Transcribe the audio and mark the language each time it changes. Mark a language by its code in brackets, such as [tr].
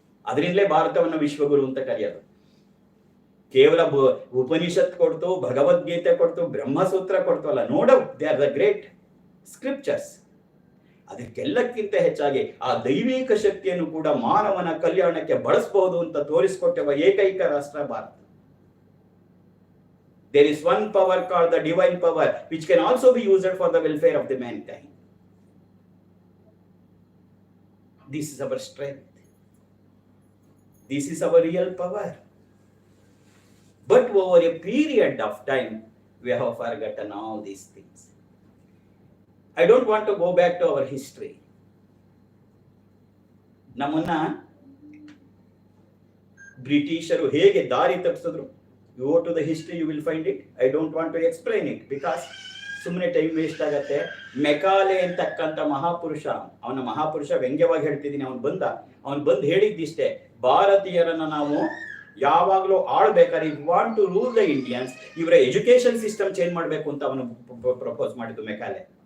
[kn] ಅದರಿಂದಲೇ ಭಾರತವನ್ನು ವಿಶ್ವಗುರು ಅಂತ ಕರೆಯೋದು. ಕೇವಲ ಉಪನಿಷತ್ ಕೊಡ್ತು, ಭಗವದ್ಗೀತೆ ಕೊಡ್ತು, ಬ್ರಹ್ಮಸೂತ್ರ ಕೊಡ್ತು ಅಲ್ಲ. ನೋಡ, [en] They are the great scriptures. [kn] ಅದಕ್ಕೆಲ್ಲಕ್ಕಿಂತ ಹೆಚ್ಚಾಗಿ ಆ ದೈವಿಕ ಶಕ್ತಿಯನ್ನು ಕೂಡ ಮಾನವನ ಕಲ್ಯಾಣಕ್ಕೆ ಬಳಸಬಹುದು ಅಂತ ತೋರಿಸಿಕೊಟ್ಟಿರುವ ಏಕೈಕ ರಾಷ್ಟ್ರ Bharat. [en] There is one power called the divine power, which can also be used for the welfare of the mankind. This is our strength. This is our real power. But over a period of time, we have forgotten all these things. I don't want to go back to our history. [kn] ನಮ್ಮನ್ನ ಬ್ರಿಟಿಷರು ಹೇಗೆ ದಾರಿ ತಪ್ಪಿಸಿದ್ರು. [en] You go to the history, you will find it. I don't want to explain it because [kn] ಸುಮ್ಮನೆ time waste ಆಗತ್ತೆ. Macaulay ಅಂತಕ್ಕಂಥ ಮಹಾಪುರುಷ, ಅವನ ಮಹಾಪುರುಷ ವ್ಯಂಗ್ಯವಾಗಿ ಹೇಳ್ತಿದ್ದೀನಿ, ಅವನು ಬಂದು ಹೇಳಿದ್ದಿಷ್ಟೇ, ಭಾರತೀಯರನ್ನ ನಾವು ಯಾವಾಗಲೂ ಆಳ್ಬೇಕಾದ್ರೆ [en] if want to rule the Indians, [kn] ಇವರ ಎಜುಕೇಶನ್ ಸಿಸ್ಟಮ್ ಚೇಂಜ್ ಮಾಡಬೇಕು ಅಂತ ಅವನು ಪ್ರಪೋಸ್ ಮಾಡಿದ್ದು ಮೆಕಾಲೆ.